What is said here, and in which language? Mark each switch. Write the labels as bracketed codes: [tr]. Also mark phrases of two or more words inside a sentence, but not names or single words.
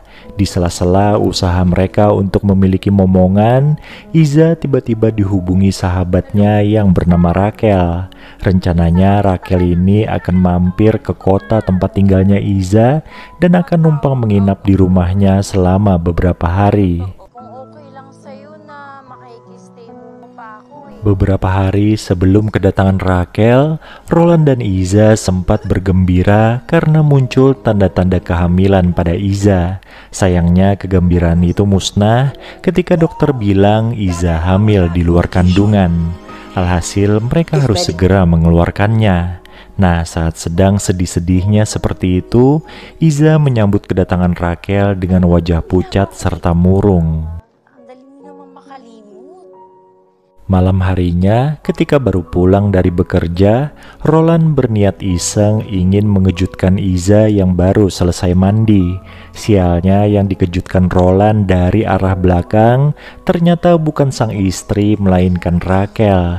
[id] Di sela-sela usaha mereka untuk memiliki momongan, Iza tiba-tiba dihubungi sahabatnya yang bernama Raquel. Rencananya Raquel ini akan mampir ke kota tempat tinggalnya Iza dan akan numpang menginap di rumahnya selama beberapa hari. [tl] Kung okay lang sa'yo na makikistay mo pa ako eh. [id] Beberapa hari sebelum kedatangan Raquel, Roland dan Iza sempat bergembira karena muncul tanda-tanda kehamilan pada Iza. Sayangnya kegembiraan itu musnah ketika dokter bilang Iza hamil di luar kandungan. Alhasil mereka harus segera mengeluarkannya. Nah, saat sedang sedih-sedihnya seperti itu, Iza menyambut kedatangan Raquel dengan wajah pucat serta murung. [tl] Ang dali mo naman makalimot. [id] Malam harinya, ketika baru pulang dari bekerja, Roland berniat iseng ingin mengejutkan Iza yang baru selesai mandi. Sialnya yang dikejutkan Roland dari arah belakang ternyata bukan sang istri melainkan Raquel.